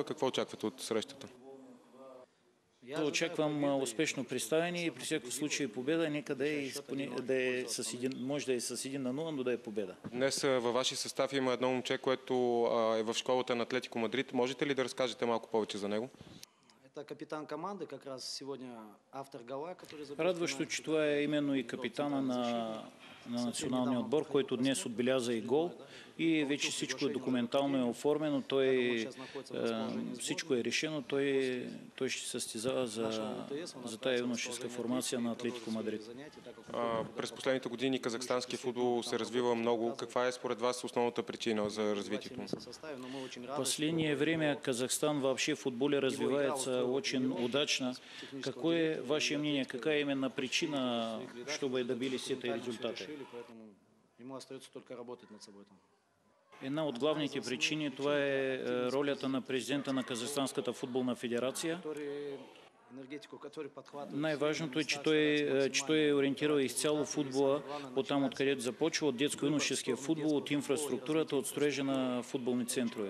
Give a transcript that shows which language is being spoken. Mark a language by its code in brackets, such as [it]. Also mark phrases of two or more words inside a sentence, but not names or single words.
[bg] Какво очаквате от срещата? Очаквам успешно представяне и при всеки случай победа. Нека може да е с 1-0, но да е победа. Днес във вашия състав има едно момче, което е в школата на Атлетико Мадрид. Можете ли да разкажете малко повече за него? [ru] Капитан команды, как раз сегодня автор гола, который забил. [bg] Радващо, че това е именно и капитана на националния отбор, който днес отбеляза и гол. И вече всичко е документално е оформено, всичко е решено, той ще състезава за тая юношеска формация на Атлетико Мадрид. През последните години казахстанския футбол се развива много. Каква е според вас основната причина за развитието? [ru] В последнее время Казахстан вообще в футболе развивается очень удачно. Какое ваше мнение, какая именно причина, чтобы добились этой результаты? [bg] Една от главните причини това е ролята на президента на Казахстанската футболна федерация. Най-важното е, че той е ориентирал изцяло футбола от там, откъдето започва, от детско-юношеския футбол, от инфраструктурата, от строежа на футболни центрове.